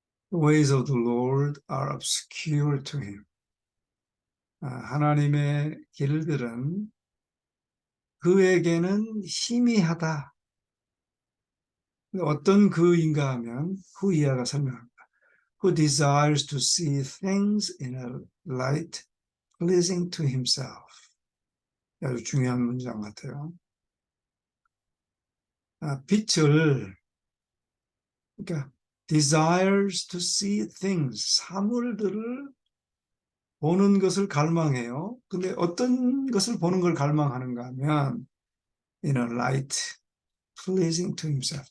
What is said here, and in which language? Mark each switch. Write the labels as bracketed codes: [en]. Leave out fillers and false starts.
[en] The ways of the Lord are obscure to him. [ko] 하나님의 길들은 그에게는 희미하다. 어떤 그인가 하면 후 이하가 설명합니다. [en] Who desires to see things in a light pleasing to himself. [ko] 아주 중요한 문장 같아요. 빛을, 그러니까 [en] desires to see things, [ko] 사물들을 보는 것을 갈망해요. 근데 어떤 것을 보는 걸 갈망하는가 하면 [en] in a light pleasing to himself.